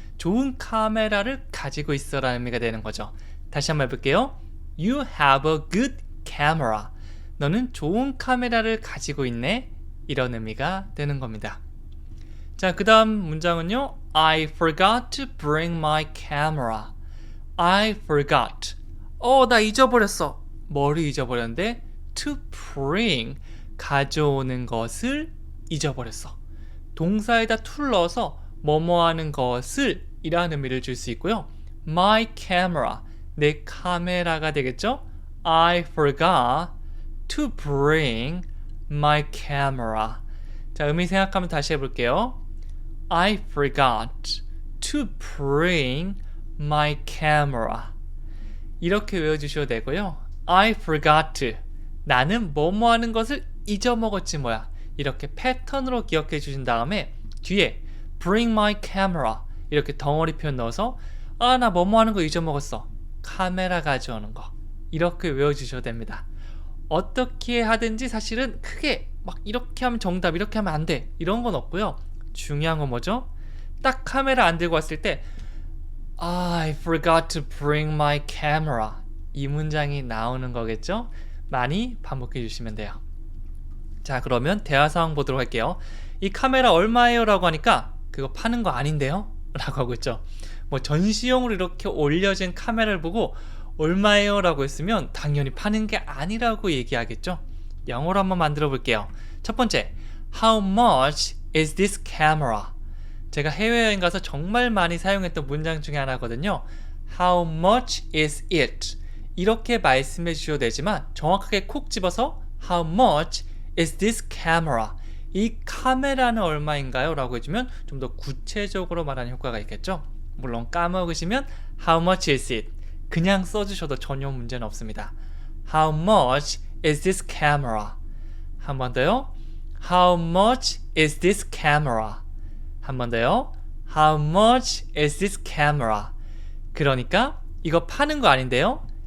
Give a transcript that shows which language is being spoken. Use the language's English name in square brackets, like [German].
[Korean] 좋은 카메라를 가지고 있어 라는 의미가 되는 거죠. 다시 한번 해볼게요. [English] You have a good camera. [Korean] 너는 좋은 카메라를 가지고 있네. 이런 의미가 되는 겁니다. 자, 그 다음 문장은요. [English] I forgot to bring my camera. I forgot. [Korean] 나 잊어버렸어. 뭐를 잊어버렸는데? [English] To bring. [Korean] 가져오는 것을 잊어버렸어. 동사에다 to를 넣어서 뭐뭐 하는 것을 이라는 의미를 줄 수 있고요. [English] My camera. [Korean] 내 카메라가 되겠죠? [English] I forgot to bring my camera. [Korean] 자, 의미 생각하면 다시 해볼게요. [English] I forgot to bring my camera. [Korean] 이렇게 외워주셔도 되고요. [English] I forgot. [Korean] 나는 뭐뭐 하는 것을 잊어먹었지 뭐야. 이렇게 패턴으로 기억해 주신 다음에 뒤에 [English] bring my camera [Korean] 이렇게 덩어리 표현 넣어서 나 뭐뭐 하는 거 잊어먹었어. 카메라 가져오는 거. 이렇게 외워주셔도 됩니다. 어떻게 하든지 사실은 크게 막 이렇게 하면 정답, 이렇게 하면 안 돼. 이런 건 없고요. 중요한 건 뭐죠? 딱 카메라 안 들고 왔을 때 [English] I forgot to bring my camera. [Korean] 이 문장이 나오는 거겠죠? 많이 반복해 주시면 돼요. 자, 그러면 대화 상황 보도록 할게요. 이 카메라 얼마예요? 라고 하니까 그거 파는 거 아닌데요? 라고 하고 있죠. 뭐 전시용으로 이렇게 올려진 카메라를 보고 얼마예요? 라고 했으면 당연히 파는 게 아니라고 얘기하겠죠. 영어로 한번 만들어 볼게요. 첫 번째, [English] How much is this camera? [Korean] 제가 해외여행 가서 정말 많이 사용했던 문장 중에 하나거든요. [English] How much is it? [Korean] 이렇게 말씀해 주셔도 되지만 정확하게 콕 집어서 [English] How much is this camera? [Korean] 이 카메라는 얼마인가요? 라고 해주면 좀 더 구체적으로 말하는 효과가 있겠죠. 물론 까먹으시면 [English] How much is it? [Korean] 그냥 써주셔도 전혀 문제는 없습니다. [English] How much is this camera? [Korean] 한 번 더요. [English] How much is this camera? [Korean] 한 번 더요. [English] How much is this camera? [Korean] 그러니까 이거 파는 거 아닌데요.